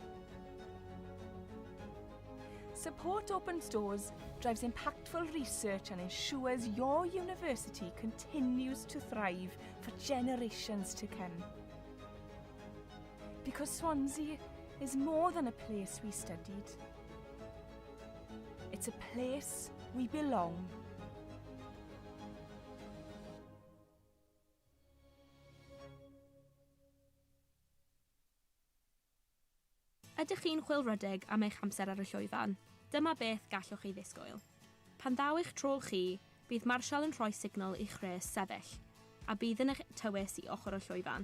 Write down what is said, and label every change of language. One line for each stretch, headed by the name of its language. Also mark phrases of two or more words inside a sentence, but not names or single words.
English: Support Open Doors drives impactful research and ensures your university continues to thrive for generations to come. Because Swansea is more than a place we studied. It's a place we belong.
Welsh: Ydych chi'n chwilrydig am eich amser ar y llwyfan? Dyma beth gallwch chi ddisgwyl. Pan ddaw eich tro chi, bydd Marshall yn rhoi signal i'ch rhes sefyll, a bydd yn eich tywys i ochr y llwyfan.